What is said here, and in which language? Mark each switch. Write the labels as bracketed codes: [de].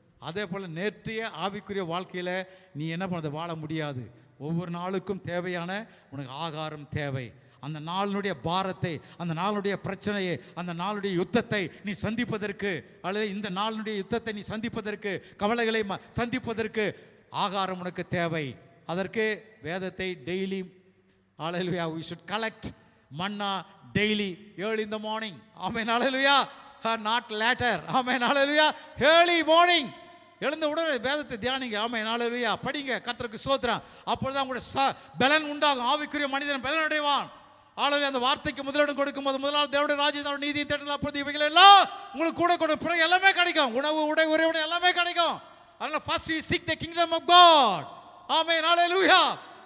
[ta] அதே போல் நேற்றைய ஆவிக்குரிய வாழ்க்கையில் நீ என்ன பண்ணது, வாழ முடியாது. ஒவ்வொரு நாளுக்கும் தேவையான உனக்கு ஆகாரம் தேவை. அந்த நாளினுடைய பாரத்தை, அந்த நாளுடைய பிரச்சனையை, அந்த நாளுடைய யுத்தத்தை நீ சந்திப்பதற்கு, அல்லது இந்த நாளினுடைய யுத்தத்தை நீ சந்திப்பதற்கு, கவலைகளை சந்திப்பதற்கு ஆகாரம் உனக்கு தேவை. அதற்கு வேதத்தை daily, [en] ஹல்லேலூயா, we should collect manna daily, early in the morning. Amen, hallelujah, not later. Amen, hallelujah, early morning. [ta] எழுந்த உடனே வேதத்தை தியானிங்க. ஆமென், ஹல்லேலூயா, படிங்க, கர்த்தருக்கு ஸ்தோத்திரம். அப்பொழுதுதான் உங்களுடைய பலன் உண்டாகும். ஆவிக்குரிய மனிதன் பலன் அடைவான். ஹல்லேலூயா. அந்த வார்த்தைக்கு முதலிடம் கொடுக்கும்போது முதலாவது தேவனுடைய ராஜ்யம், நீதியை தேடலாம். அப்பொழுது இவைகள் எல்லாம் உங்களுக்கு கூட கொடுக்கும். பிறகு எல்லாமே கிடைக்கும். உணவு, உடை, உறைவிடம் எல்லாமே கிடைக்கும். அதனால [en] First you seek the kingdom of God. ஆமென், ஹல்லேலூயா.